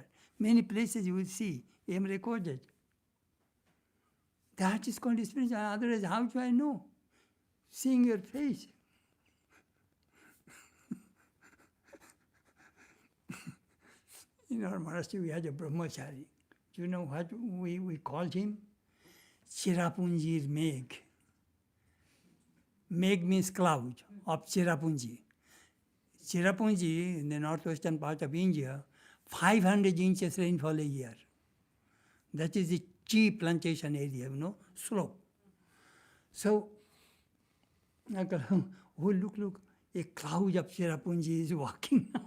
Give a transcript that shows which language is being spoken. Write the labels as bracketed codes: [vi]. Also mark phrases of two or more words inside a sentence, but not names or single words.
[en] Many places you will see, am recorded. That is called spiritual. Otherwise, how do I know? Seeing your face. In our monastery, we had a brahmachari. Do you know what we called him? Chirapunjir Megh. Megh means cloud of Chirapunji. Chirapunji, in the northwestern part of India, 500 inches rainfall a year. That is the tea plantation area, slope. So, I go, oh, look, a cloud of Cherrapunji is walking now.